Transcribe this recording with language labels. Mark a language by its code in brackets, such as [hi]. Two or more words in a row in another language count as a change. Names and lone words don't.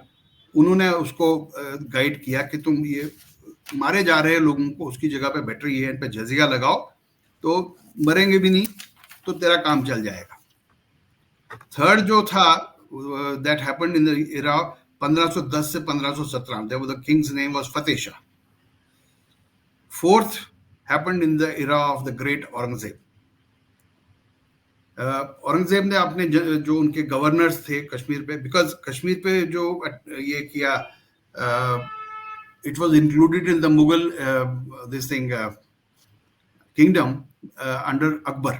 [hi] उन्होंने उसको गाइड किया कि तुम ये मारे जा रहे लोगों को, उसकी जगह पे बेटर ये है, इन पे जजिया लगाओ, तो मरेंगे भी नहीं, तो तेरा काम चल जाएगा. थर्ड जो था, [en] that happened in the era 1510 से 1517. there was the king's name was Fateh Shah. fourth happened in the era of the great Aurangzeb. [hi] औरंगजेब ने अपने जो उनके गवर्नर्स थे कश्मीर पे, बिकॉज कश्मीर पे जो ये किया, [en] it was included in the Mughal this thing kingdom under Akbar.